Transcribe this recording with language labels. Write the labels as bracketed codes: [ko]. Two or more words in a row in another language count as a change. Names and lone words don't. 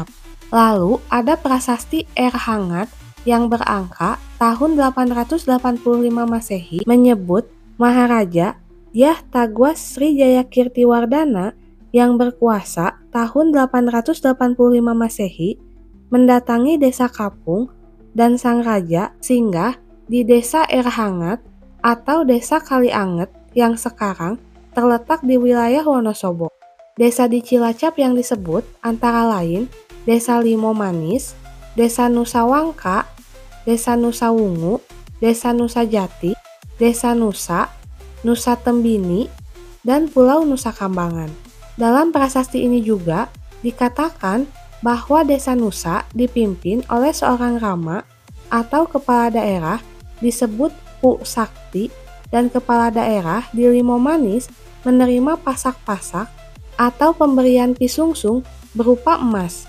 [id] Lalu ada prasasti Air Hangat yang berangka tahun 885 Masehi menyebut Maharaja Dyah Tagwas Sri Jayakirtiwardana yang berkuasa tahun 885 Masehi mendatangi Desa Kapung dan sang raja singgah di Desa Air Hangat atau Desa Kalianget yang sekarang terletak di wilayah Wonosobo. Desa di Cilacap yang disebut antara lain Desa Limo Manis, Desa Nusa Wangka, Desa Nusa Wungu, Desa Nusa Jati, Desa Nusa, Nusa Tembini, dan Pulau Nusa Kambangan. Dalam prasasti ini juga dikatakan bahwa Desa Nusa dipimpin oleh seorang rama atau kepala daerah disebut Pu Sakti, dan kepala daerah di Limo Manis menerima pasak-pasak atau pemberian pisungsung berupa emas.